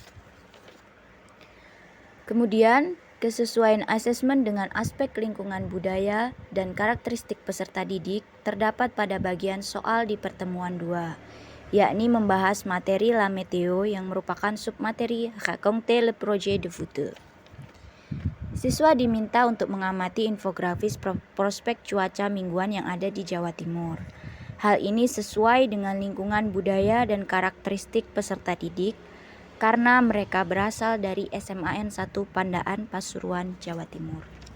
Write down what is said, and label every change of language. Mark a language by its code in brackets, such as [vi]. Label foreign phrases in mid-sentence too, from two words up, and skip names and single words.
[id] Kemudian, kesesuaian asesmen dengan aspek lingkungan budaya dan karakteristik peserta didik terdapat pada bagian soal di pertemuan 2, yakni membahas materi La Météo yang merupakan submateri Raconter le projet du futur. Siswa diminta untuk mengamati infografis prospek cuaca mingguan yang ada di Jawa Timur. Hal ini sesuai dengan lingkungan budaya dan karakteristik peserta didik karena mereka berasal dari SMAN 1 Pandaan Pasuruan, Jawa Timur.